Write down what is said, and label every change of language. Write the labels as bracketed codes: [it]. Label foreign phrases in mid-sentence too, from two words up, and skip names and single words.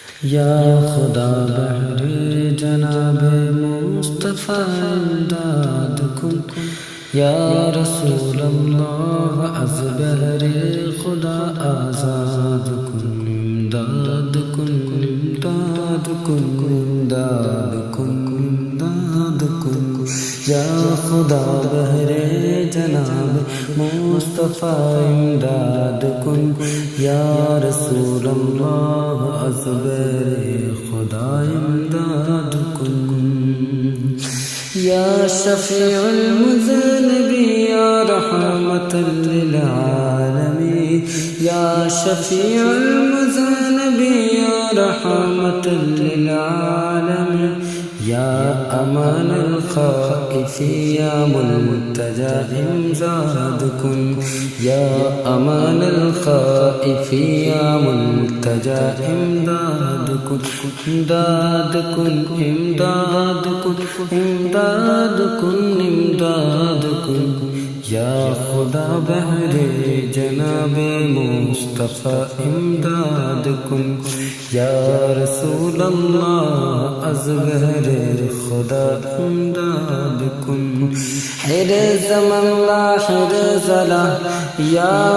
[fa] یا خدا بہر جناب مصطفیٰ امداد کن، یا رسول اللہ از بہر خدا آزاد کن، امداد کن امداد کن امداد کن امداد کن، یا خدا بہر جناب مصطفیٰ امداد کن، یا رسول اللہ از بہر خدا امداد کن، [ar] یا شفیع المذنبین یا رحمت للعالمین، یا شفیع المذنبین یا رحمت للعالمین، [fa] یا [ar] امان الخائفین [fa] یا ملتجا امداد کن، [ar] یا امان الخائفین [fa] یا ملتجا امداد کن، امداد کن امداد کن امداد کن امداد کن، یا خدا بہر جناب مصطفیٰ امداد کن، یا رسول اللہ از بہر خدا امداد کن، [ar] حرز من لا حرز له یا